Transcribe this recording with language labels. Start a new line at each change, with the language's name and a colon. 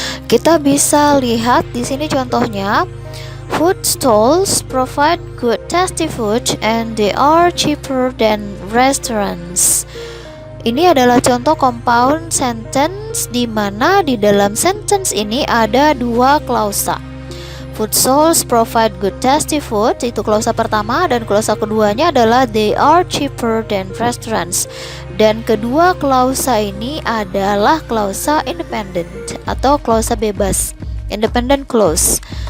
Indonesian: Kita bisa lihat di sini contohnya.
English: Food stalls provide good tasty food and they are cheaper than restaurants.
Indonesian: Ini adalah contoh compound sentence di mana di dalam sentence ini ada dua klausa.
English: Food stalls provide good tasty food,
Indonesian: itu klausa pertama, dan klausa keduanya adalah
English: they are cheaper than restaurants.
Indonesian: Dan kedua klausa ini adalah klausa independent atau klausa bebas, independent clause.